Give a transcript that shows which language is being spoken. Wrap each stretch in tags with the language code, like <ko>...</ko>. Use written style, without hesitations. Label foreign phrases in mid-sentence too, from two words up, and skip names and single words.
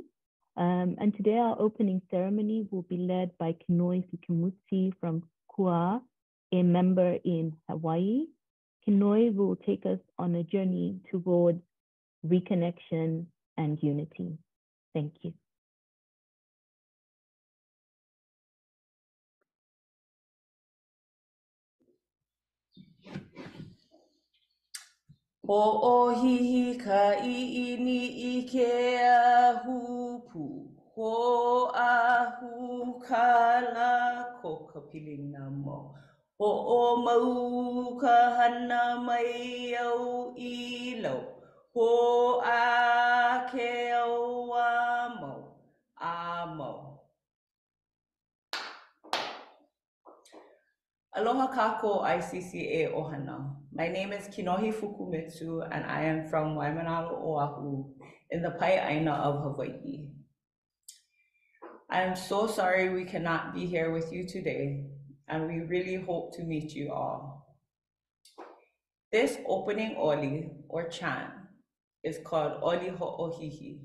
<en>And today our opening ceremony will be led by Kinohi Fukumitsu from Quorum, a member in Hawaii. Kinohi will take us on a journey towards reconnection and unity. Thank you.</en> <haw>Ho'ohihi ka i'ini I ke ahupu. Ho'ahu ka la ko ka pilina mo. Ho'omau ka hana mai au ilo. Ho'a ke au amo. Amo. Aloha kako ICCA Ohana.</haw> <en>My name is Kinohi Fukumitsu and I am from Waimanalo, Oahu in the Pai'aina of Hawaii. I am so sorry we cannot be here with you today and we really hope to meet you all. This opening oli or chant is called Oli Ho'ohihi.</en>